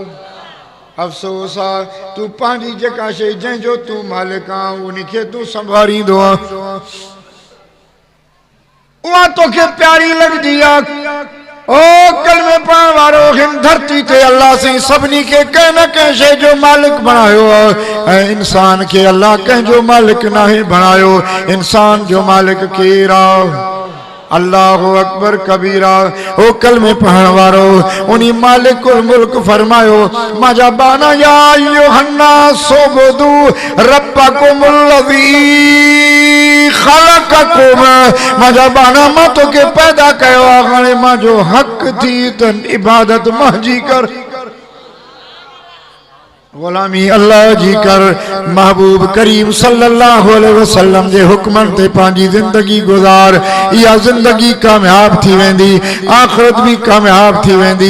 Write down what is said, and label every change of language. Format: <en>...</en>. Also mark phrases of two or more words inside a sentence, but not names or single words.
<sd>अफ़सोस आहे तूं पंहिंजी जेका शइ जंहिंजो तूं मालिक आहे उनखे तूं संभालींदो आहे, उहा तोखे प्यारी लॻंदी आहे। ओ कलमे पढ़ण वारो, हिन धरती ते अल्लाह से सभिनी खे कंहिं न कंहिं शइ जो मालिक बणायो आहे ऐं इंसान खे अल्लाह कंहिंजो मालिक नाहे बणायो। इंसान जो मालिक केरु आहे?</sd> <ar>الله أكبر كبيرا.</ar> <sd>ओ कलमे पढ़ण वारो, उन्हीं मालिकुल मुल्क फरमायो, माजा बाना</sd> <ar>يا أيها الناس اعبدوا ربكم الذي خلقكم. माजा बाना</ar> <sd>मां तोखे पैदा कयो आहे, हाणे मांजो हक थी त इबादत मुंहिंजी कर, गुलामी अल्लाह जी कर। महबूब करीम</sd> <ar>صلى الله عليه وسلم</ar> <sd>जे हुक्मन ते पंहिंजी जिंदगी गुज़ार, इहा जिंदगी कामयाब थी वेंदी, आखिरत भी कामयाब थी वेंदी।</sd>